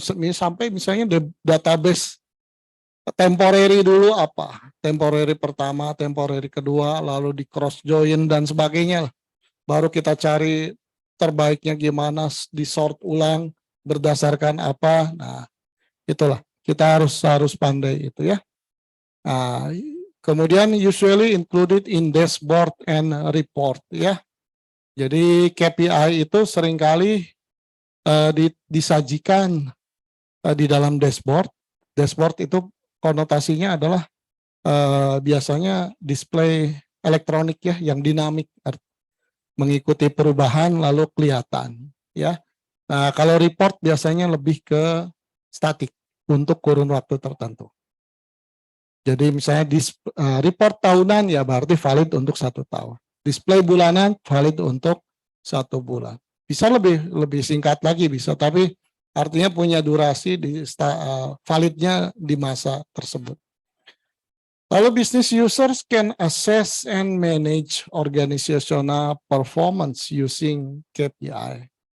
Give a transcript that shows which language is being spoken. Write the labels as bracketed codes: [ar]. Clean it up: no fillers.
[id] Sampai misalnya database temporary dulu apa? Temporary pertama, temporary kedua, lalu di cross join dan sebagainya. Baru kita cari terbaiknya gimana, di sort ulang berdasarkan apa. Nah, itulah kita harus pandai itu ya. Nah, kemudian [en] usually included in dashboard and report ya. [id] Jadi KPI itu seringkali disajikan di dalam dashboard. Dashboard itu konotasinya adalah biasanya display elektronik ya, yang dinamik, mengikuti perubahan lalu kelihatan ya. Nah, kalau report biasanya lebih ke statik untuk kurun waktu tertentu. Jadi misalnya report tahunan ya berarti valid untuk 1 tahun. Display bulanan valid untuk 1 bulan. Bisa lebih singkat lagi bisa, tapi artinya punya durasi validnya di masa tersebut. Lalu [en] business users can assess and manage organizational performance using KPI.